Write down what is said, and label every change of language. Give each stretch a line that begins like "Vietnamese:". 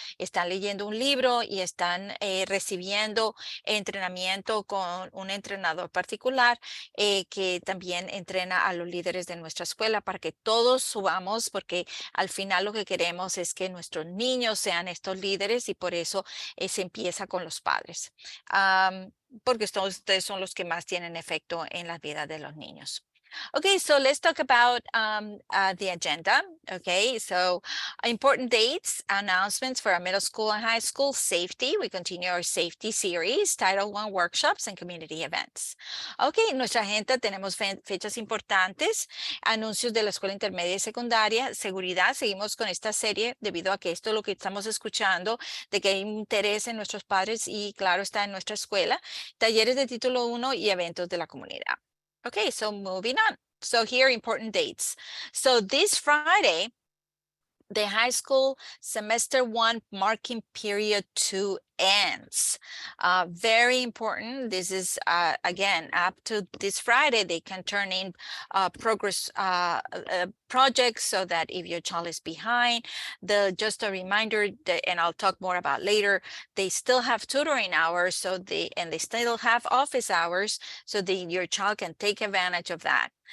Spanish: Están leyendo un libro y están recibiendo entrenamiento con un entrenador particular que también entrena a los líderes de nuestra escuela para que todos subamos, porque al final lo que queremos es que nuestros niños sean estos líderes y por eso se empieza con los padres. Porque ustedes son los que más tienen efecto en la vida de los niños.
English: Okay, so let's talk about the agenda. Okay, so important dates, announcements for our middle school and high school, safety. We continue our safety series, Title I workshops and community events.
Spanish: Okay, nuestra agenda tenemos fechas importantes, anuncios de la escuela intermedia y secundaria, seguridad. Seguimos con esta serie debido a que esto es lo que estamos escuchando, de que hay interés en nuestros padres y claro está en nuestra escuela, talleres de título 1 y eventos de la comunidad.
English: Okay, so moving on. So here, important dates. So this Friday, the high school semester 1 marking period 2 ends. Very important. This is, again, up to this Friday, they can turn in progress projects so that if your child is behind, just a reminder that, and I'll talk more about later, they still have tutoring hours, so they still have office hours, so your child can take advantage of that.